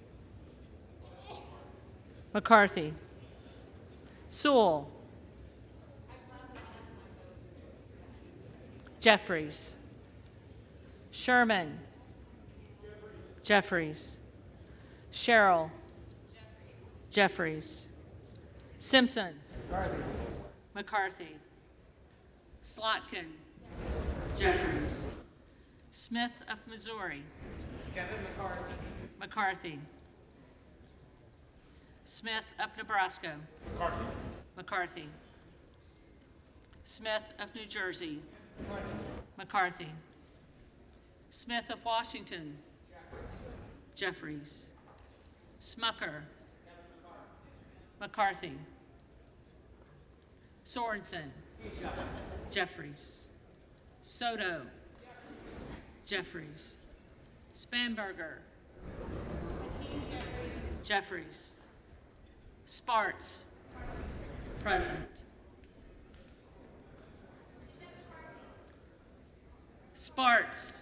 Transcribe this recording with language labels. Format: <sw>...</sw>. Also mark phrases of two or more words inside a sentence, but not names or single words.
<en>McCarthy, Sewell, Jeffries, Sherman, Jeffries, Sherrill, Jeffries, Simpson, McCarthy, Slotkin, Jeffries. Smith of Missouri. Kevin McCarthy. McCarthy. Smith of Nebraska. McCarthy. McCarthy. Smith of New Jersey. McCarthy. Smith of Washington. Jeffries. Smucker. McCarthy. Sorensen. Jeffries. Soto. Jeffries. Spanberger. Jeffries. Sparts. Present. Sparts.</en>